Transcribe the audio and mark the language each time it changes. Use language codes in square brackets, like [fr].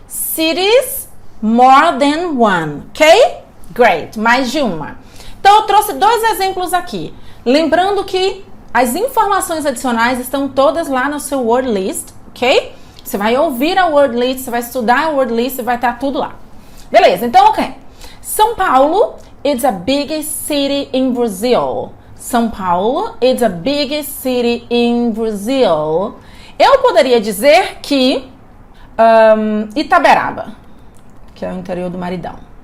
[en] Cities, more than one, ok? [pt] Great, mais de uma. Então, eu trouxe dois exemplos aqui. Lembrando que as informações adicionais estão todas lá no seu word list, ok? Você vai ouvir a word list, você vai estudar a word list e vai estar tudo lá. Beleza, então, ok. [en] São Paulo, it's a big city in Brazil. São Paulo, it's a big city in Brazil. [pt] Eu poderia dizer que Itaberaba, que é o interior do Maridão.